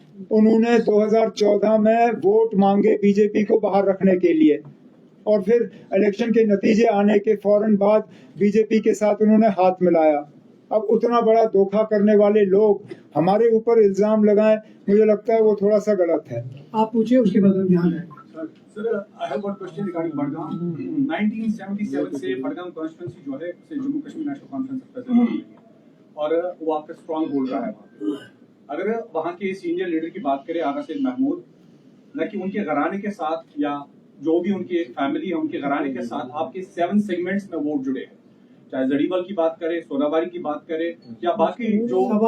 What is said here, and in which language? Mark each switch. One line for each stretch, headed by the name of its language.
Hindi: उन्होंने 2014 में वोट मांगे बीजेपी को बाहर रखने के लिए, और फिर इलेक्शन के नतीजे आने के फौरन बाद बीजेपी के साथ उन्होंने हाथ मिलाया। अब उतना बड़ा धोखा करने वाले लोग हमारे ऊपर इल्जाम लगाएं, मुझे लगता है वो थोड़ा सा गलत है। आप पूछिए, उसके बाद हम ध्यान है।
English: Sir, I have one question regarding Budgam.
Hindi: 1977 से Budgam constituency जो है उसे Jammu Kashmir national conference present हुई है और वो आपका स्ट्रॉन्ग होल्ड रहा है। अगर वहाँ के सीनियर लीडर की बात करें आगा सैयद महमूद, न कि उनके घराने के साथ या जो भी उनकी फैमिली है उनके घराने के साथ आपके 7 सेगमेंट्स में वोट जुड़े हैं, चाहे जड़ीबल की बात करें, सोनाबारी की बात करें या बाकी जो